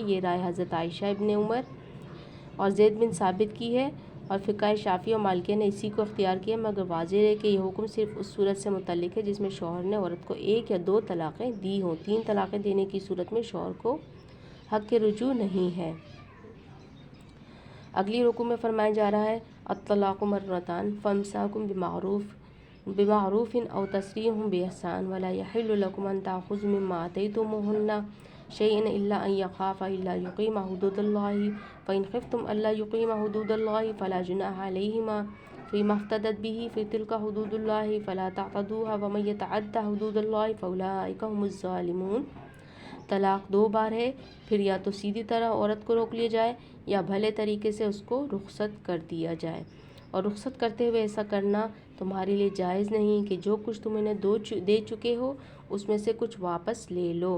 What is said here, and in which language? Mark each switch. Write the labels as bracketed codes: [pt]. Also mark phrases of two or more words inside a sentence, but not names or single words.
[ur] یہ رائے حضرت عائشہ ابن عمر اور زید بن ثابت کی ہے اور فقہ شافعی اور مالکیہ نے اسی کو اختیار کیا. مگر واضح ہے کہ یہ حکم صرف اس صورت سے متعلق ہے جس میں شوہر نے عورت کو 1 یا 2 طلاقیں دی ہوں. 3 طلاقیں دینے کی صورت میں شوہر کو حق رجوع نہیں ہے. اگلی رکوع میں فرمایا جا رہا ہے [ar] الطلاق مرتان فإمساك بمعروف أو تسريح بإحسان ولا يحل لكم أن تأخذوا مما آتيتموهن شيئا إلا أن يخافا ألا يقيما حدود الله فإن خفتم ألا يقيما حدود الله فلا جناح عليهما فيما افتدت به فتلك حدود الله فلا تعتدوها ومن يتعد حدود الله فأولئك هم الظالمون. [ur] طلاق 2 بار ہے، پھر یا تو سیدھی طرح عورت کو روک لیا جائے یا بھلے طریقے سے اس کو رخصت کر دیا جائے. اور رخصت کرتے ہوئے ایسا کرنا تمہارے لیے جائز نہیں کہ جو کچھ تم انہیں دے چکے ہو اس میں سے کچھ واپس لے لو.